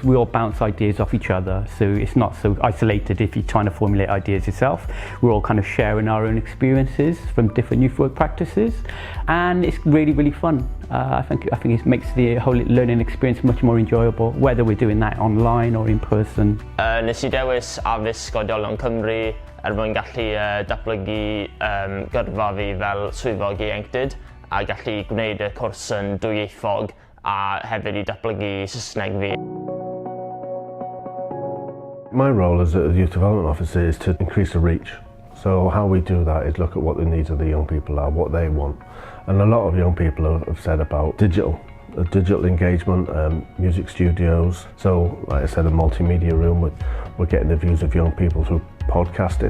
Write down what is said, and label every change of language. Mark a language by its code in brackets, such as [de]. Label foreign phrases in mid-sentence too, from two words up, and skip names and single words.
[en] We all bounce ideas off each other, so it's not so isolated if you're trying to formulate ideas yourself. We're all kind of sharing our own experiences from different youth work practices, and it's really fun. I think it makes the whole learning experience much more enjoyable, whether we're doing that online or in person. [cy] Nes I dewis Addysg Oedolion Cymru mwyn gallu datblygu gyrfa fi fel swyddog ieuenctid a gallu gwneud y cwrs yn dwyieithog a hefyd I datblygu Saesneg fi. [en] My role as a youth development officer is to increase the reach. So how we do that is look at what the needs of the young people are, what they want. And a lot of young people have said about digital engagement, music studios. So like I said, a multimedia room, we're getting the views of young people through podcasting.